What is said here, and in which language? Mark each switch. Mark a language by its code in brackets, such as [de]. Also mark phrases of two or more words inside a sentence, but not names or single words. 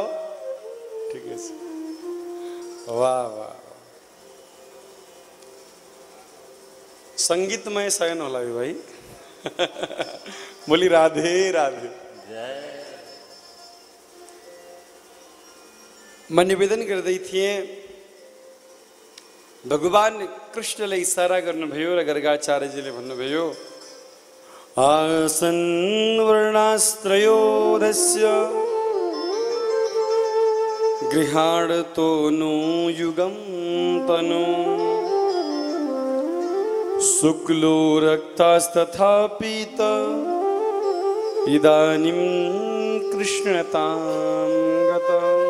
[ne] ठिकै छ, वाह वाह, संगीतमय शयन होला भाइ। बोली राधे राधे। म निवेदन गर्दै थिएँ, भगवान कृष्णले इशारा गर्नुभयो र गर्गाचार्यजीले भन्नुभयो, [sa] आसन् वर्णास्त्रयोदस्य गृहाणतो नो युगं तनु शुक्लो रक्तास्तथा पीत इदानीं कृष्णतां गतम्।